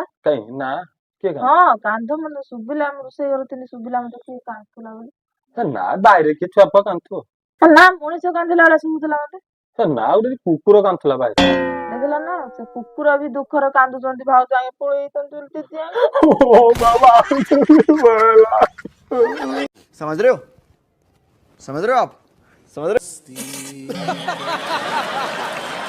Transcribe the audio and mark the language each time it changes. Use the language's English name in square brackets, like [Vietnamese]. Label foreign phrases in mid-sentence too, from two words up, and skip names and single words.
[Odia] କାଇଁ ନା କିଏ ହଁ କାନ୍ଦ ମତେ ଶୁଭିଲା ମୁଁ ରୋଷେଇ ଘରେ ଶୁଭିଲା ମତେ କିଏ କାନ୍ଦୁଥିଲା ବୋଲି ନା ବାଇରେ କିଏ ଛୁଆ ଫୁଆ କାନ୍ଦୁଥିବ ନା ମଣିଷ କାନ୍ଦିଲା ବେଳେ ଶୁଭୁଥିଲା ମତେ ନା ଗୋଟେ କୁକୁର କାନ୍ଦୁଥିଲା ବାଇରେ ଦେଖିଲା ନା ସେ କୁକୁର ବି ଦୁଃଖର କାନ୍ଦୁଛନ୍ତି ଭାଉଜ ଆଗେ ପଳେଇଛନ୍ତି [Hindi] समझ रहे हो समझ रहे हो आप समझ रहे हो